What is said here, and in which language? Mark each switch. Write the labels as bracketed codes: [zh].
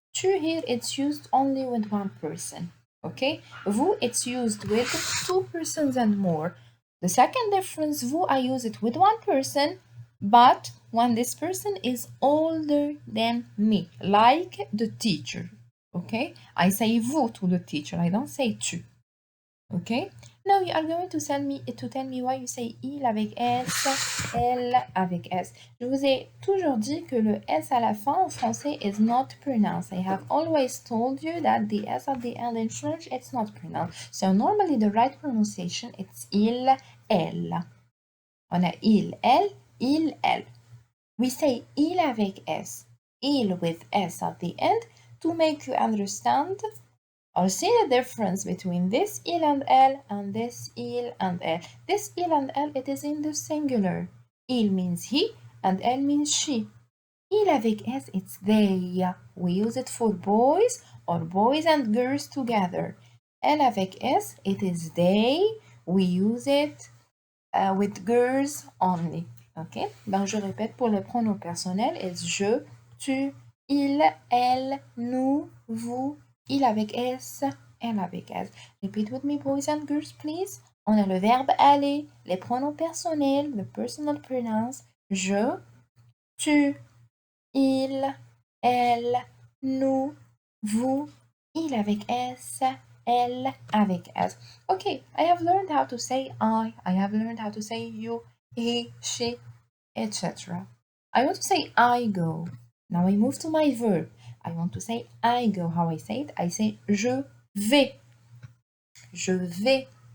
[en] Tu here, it's used only with one person, okay? Vous, it's used with 2 persons and more. The second difference, vous, I use it with one person, but when this person is older than me, like the teacher. Okay? I say vous to the teacher. I don't say tu. Okay? Now you are going to tell me why you say il avec s, elle avec s. [fr] Je vous ai toujours dit que le s à la fin en français [en] is not pronounced. I have always told you that the s at the end in French, it's not pronounced. So normally the right pronunciation it's il, elle. [fr] On a il, elle. [en] We say il avec s, il with s at the end to make you understand or see the difference between this il and elle and this il and elle. This il and elle, it is in the singular. Il means he and elle means she. Il avec s, it's they. We use it for boys or boys and girls together. Elle avec s, it is they. We use it with girls only. Ok? [fr] Ben, je répète pour les pronoms personnels, it's je, tu, il, elle, nous, vous, il avec s, elle avec s. [en] Repeat with me, boys and girls, please. [fr] On a le verbe aller, les pronoms personnels, [en] the personal pronouns, [fr] je, tu, il, elle, nous, vous, il avec s, elle avec s. [en] Okay, I have learned how to say I have learned how to say you, he, she, etc. I want to say I go. Now I move to my verb. I want to say I go. How I say it? I say je vais. Je vais.